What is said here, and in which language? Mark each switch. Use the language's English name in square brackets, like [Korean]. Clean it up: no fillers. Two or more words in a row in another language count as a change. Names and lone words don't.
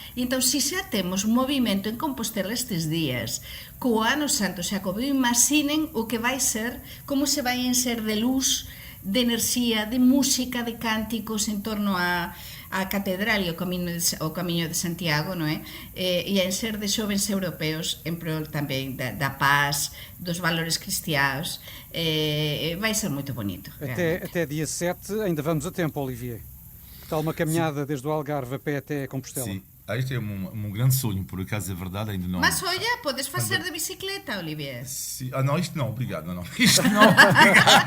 [Galician] E entón, se xa temos movimento en Compostela estes días, co Ano Santo Xacobeo, imaginen o que vai ser, como se vai encher de luz, de enerxía, de música, de cánticos en torno a catedral e o camiño de Santiago, non é? E a encher de xovens europeos en prol tamén da paz, dos valores cristianos. Vai ser moito bonito. [Portuguese] Até dia 7 ainda vamos a tempo, Olivier. Que tal uma caminhada desde o Algarve a pé até Compostela? Sim. Este é um grande sonho, por acaso é verdade, ainda não... Mas olha, podes fazer de bicicleta, Olivier. Sim. Não, isto não, obrigado. Não. Isto não, obrigado.